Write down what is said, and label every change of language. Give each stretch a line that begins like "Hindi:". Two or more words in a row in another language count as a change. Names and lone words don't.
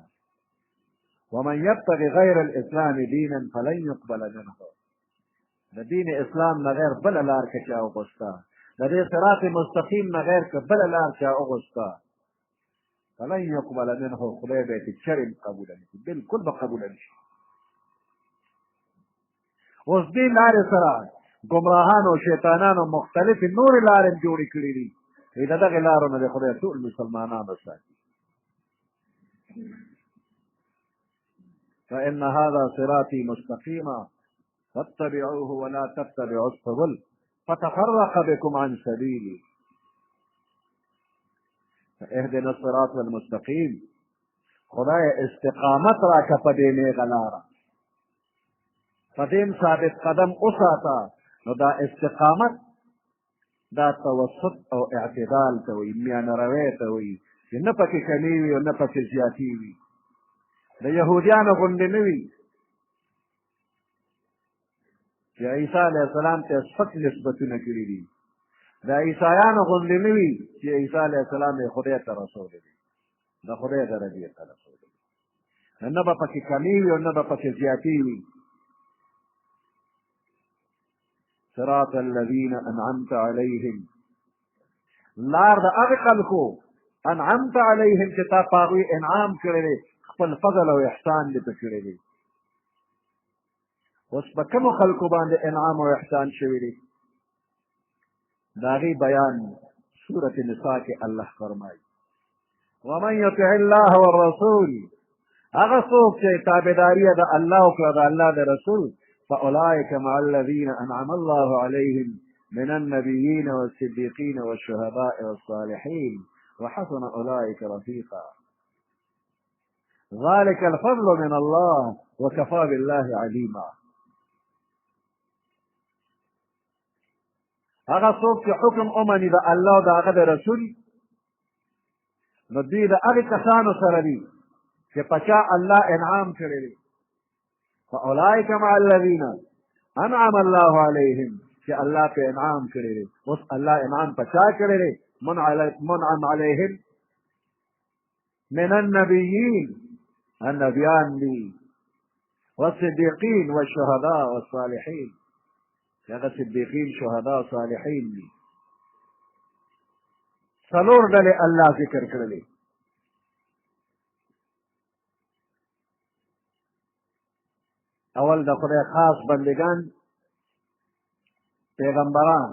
Arabic: ومن یبتغي غیر الاسلام دینا فلن یقبل منه،
Pashto: د دین اسلام نه غیر بله لار که چا وغوښته، د دې صراط مستقیم نه غیر که بله لار چا وغوښته،
Arabic: فلن یقبل منه،
Pashto: خدای به یې چرې قبوله نه کړي، بلکل به قبوله نه شي. اوس دې لارې سره ګمراهانو او شیطانانو مختلفې نورې لارې جوړې کړي دي. د دغې لارو نه د خدای ټول مسلمانانو ساتي.
Arabic: فإن هذا صراطي مستقيما فاتبعوه ولا تتبعوا السبل فتفرق بكم عن سبيلي. اهدنا الصراط المستقيم،
Pashto: خدای استقامت راکه په دې نیغه لاره، په دې ثابت قدم وساته. نو دا استقامت دا توسط او اعتدال ته وایي، میانه روی ته وایي، چې نه پکې کمې وي او نه پکې زیاتې وي. د یهودیانو غوندې نه وي چې عیسی
Arabic: علیه السلام
Pashto: ته سپک نسبتونه کړي دي. د عیسایانو غوندې نه وي چې عیسی
Arabic: علیه السلام
Pashto: یې خدای ته رسولی دی، د خدای درجې ته رسولی دی. نه به پکې کمې وي او نه به پکې زیاتې وي.
Arabic: صراط الذين انعمت عليهم،
Pashto: لار د هغه خلکو
Arabic: انعمت عليهم
Pashto: چې تا په هغوی انعام کړی دی، خپل فضل او احسان دې په کړی دی. اوس په کومو خلکو باندې انعام او احسان شوي دی، د هغې بیان سورة نساء کې الله فرمایي
Arabic: ومن یطع الله والرسول،
Pashto: هغه څوک چې تابعداري د الله وکړه د الله د رسول،
Arabic: فأولئك مع الذين أنعم الله عليهم من النبيين والصديقين والشهداء والصالحين وحسن أولئك رفيقا. ذلك الفضل من الله وكفى بالله عليما.
Pashto: هغه څوک چې حکم ومني د الله او د هغه د رسول، نو دوی د هغې کسانو سره دي چې په چا الله انعام کړی دی.
Arabic: فأولئك مع الذين انعم الله عليهم،
Pashto: چې الله په انعام کړی دی. اوس الله انعام په چا کړی دی؟
Arabic: منعم عليهم من النبيين، النبيان دي، والصديقين والشهداء والصالحين،
Pashto: هغه صدیقین شهدا صالحین دي. څلور ډلې الله ذکر کړلې. اول د خدای خاص بندگان، پیغمبران.